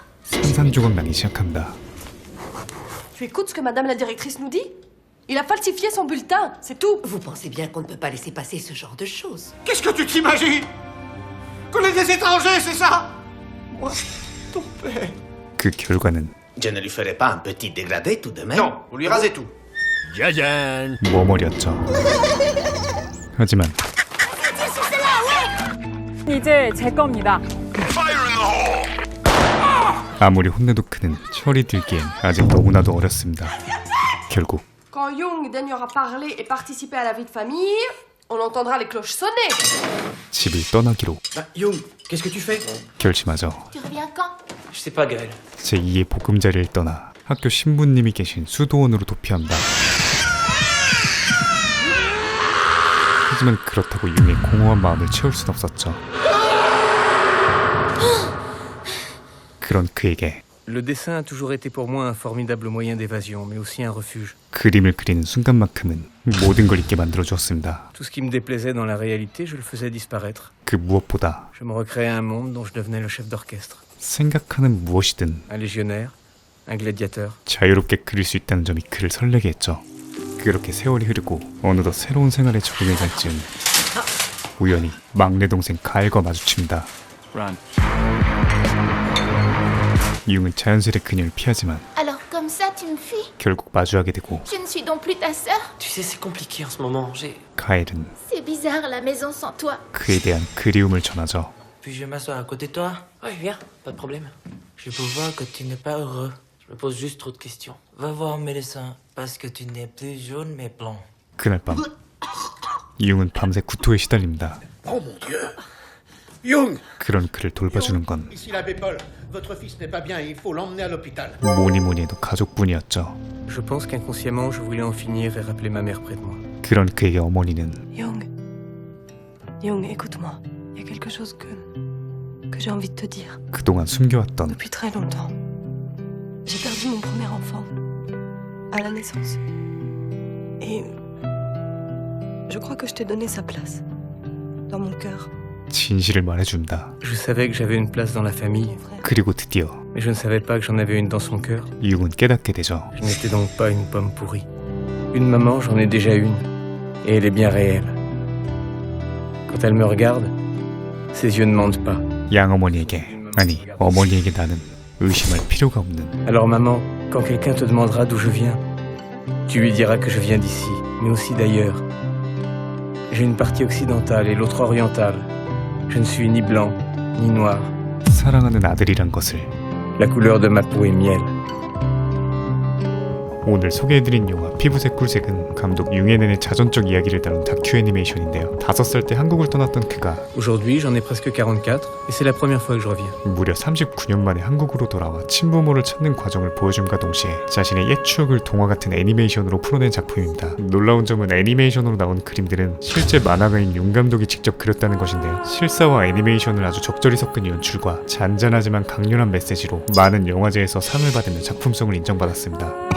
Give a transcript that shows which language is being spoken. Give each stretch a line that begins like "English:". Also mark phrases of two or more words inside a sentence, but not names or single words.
Korean: 산산조각 나기 시작합니다.
French: Tu écoutes ce que madame la directrice nous dit? Il a falsifié son bulletin, c'est tout. Vous pensez bien qu'on ne peut pas laisser passer ce genre de choses. Qu'est-ce que tu t'imagines? Qu'on est des étrangers, c'est ça? Moi, ton père.
Korean: 그 결과는
French: Je ne lui ferai pas un petit dégradé tout de même. Non, vous lui rasez tout.
Korean: 머머리였죠. 하지만 이제 제 겁니다. 아무리 혼내도 그는 철이 들기엔 아직 너무나도 어렸습니다. 결국
French: Quand Young daignera parler et participer à la vie de famille, on entendra les cloches sonner.
Korean: 집을 떠나기로
French: Young, qu'est-ce que tu fais?
Korean: 결심하죠.
French: Tu reviens quand? Je sais pas, Gaël.
Korean: 제2의 보금자리를 떠나 학교 신부님이 계신 수도원으로 도피합니다. 하지만 그렇다고 융의 공허한 마음을 채울 순 없었죠. 그런 그에게
French: Le dessin a toujours été pour moi un formidable moyen d'évasion, mais aussi un refuge.
Korean: 그림을 그리는 순간만큼은 모든 걸 잊게 만들어주었습니다.
French: Tout ce qui me déplaisait dans la réalité, je le faisais disparaître.
Korean: 그 무엇보다
French: Je me recréais un monde dont je devenais le chef d'orchestre.
Korean: 생각하는 무엇이든
French: Un légionnaire, un gladiateur.
Korean: 자유롭게 그릴 수 있다는 점이 그를 설레게 했죠. 그렇게 세월이 흐르고 어느덧 새로운 생활에 적응해갈 즈음 우연히 막내 동생 가일과 마주칩니다. 융은 자연스레 그녀를 피하지만
French: Alors, comme ça, tu me fuis?
Korean: 결국 마주하게 되고
French: Je ne suis donc plus ta sœur? Tu sais, c'est compliqué en ce moment.
Korean: 가일은
French: C'est bizarre, la maison sans toi.
Korean: 그에 대한 그리움을 전하죠.
French: Puis-je m'asseoir à côté de toi? Oui, viens, pas de problème. Je peux voir que tu n'es pas heureux. Je me pose juste trop de questions. Va voir un médecin, parce que tu n'es plus jaune mais blanc.
Korean: 그날 밤 융은 밤새 구토에 시달립니다.
French: Oh mon Dieu. Young.
Korean: 그런 그를 돌봐주는 건
French: Ici l'abbé Paul. Votre fils n'est pas bien et il faut l'emmener à l'hôpital.
Korean: 뭐니 해도 가족뿐이었죠.
French: Je pense qu'inconsciemment, je voulais en finir et rappeler ma mère près de moi.
Korean: 그런 그에게 어머니는
French: Young, écoute-moi. Il y a quelque chose que j'ai envie de te dire.
Korean: 그동안 숨겨왔던
French: Depuis très longtemps, j'ai perdu mon premier enfant à la naissance. Et je crois que je t'ai donné sa place dans mon cœur.
Korean: 진실을 말해줍니다.
French: Je savais que j'avais une place dans la famille,
Korean: 그리고 드디어
French: mais je ne savais pas que j'en avais une dans son cœur.
Korean: 융은 깨닫게 되죠.
French: Je n'étais donc pas une pomme pourrie. Une maman, j'en ai déjà une, et elle est bien réelle. Quand elle me regarde, ses yeux ne mentent pas.
Korean: 양어머니에게 아니 어머니에게 나는 의심할 필요가 없는
French: Alors maman, quand quelqu'un te demandera d'où je viens, tu lui diras que je viens d'ici, mais aussi d'ailleurs. J'ai une partie occidentale et l'autre orientale. Je ne suis ni blanc, ni noir.
Korean: 사랑하는 아들이란 것을
French: La couleur de ma peau est miel.
Korean: 오늘 소개해드린 영화 피부색 꿀색은 감독 융에넨의 자전적 이야기를 다룬 다큐 애니메이션인데요. 5살 때 한국을 떠났던 그가
French: Aujourd'hui, j'en ai presque 44, et c'est la première fois que je reviens.
Korean: 무려 39년 만에 한국으로 돌아와 친부모를 찾는 과정을 보여줌과 동시에 자신의 옛 추억을 동화 같은 애니메이션으로 풀어낸 작품입니다. 놀라운 점은 애니메이션으로 나온 그림들은 실제 만화가인 융 감독이 직접 그렸다는 것인데요. 실사와 애니메이션을 아주 적절히 섞은 연출과 잔잔하지만 강렬한 메시지로 많은 영화제에서 상을 받으며 작품성을 인정받았습니다.